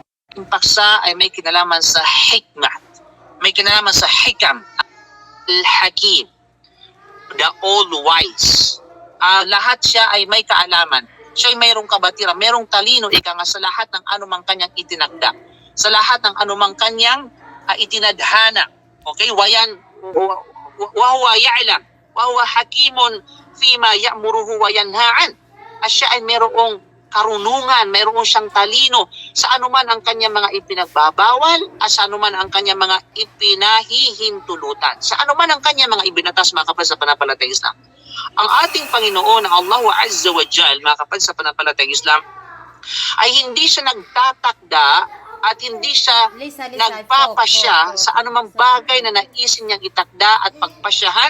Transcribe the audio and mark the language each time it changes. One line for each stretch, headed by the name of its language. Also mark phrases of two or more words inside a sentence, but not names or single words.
Filipino: Ang paksa ay may kinalaman sa hikmah, may kinalaman sa hikam, al-hakim,
English: the all-wise.
Filipino: Lahat siya ay may kaalaman. Siya ay mayroong kabatiran, mayroong talino, ika nga sa lahat ng anumang kanyang itinagda, sa lahat ng anumang kanyang itinadhana. Okay?
Arabic: وايان، وهو يعلم، وهو حكيم فيما يأمره وينهى.
Filipino: At siya ay mayroong karunungan, mayroon siyang talino sa anuman ang kanyang mga ipinagbabawal at sa anuman ang kanyang mga ipinahihintulutan. Sa anuman ang kanyang mga ibinatas, mga kapatid sa pananampalatayang Islam. Ang ating Panginoon, ang Allah
Arabic: عز وجل,
Filipino: mga kapatid sa pananampalatayang Islam, ay hindi siya nagtatakda at hindi siya nagpapasya sa anumang bagay na naisin niyang itakda at pagpasyahan.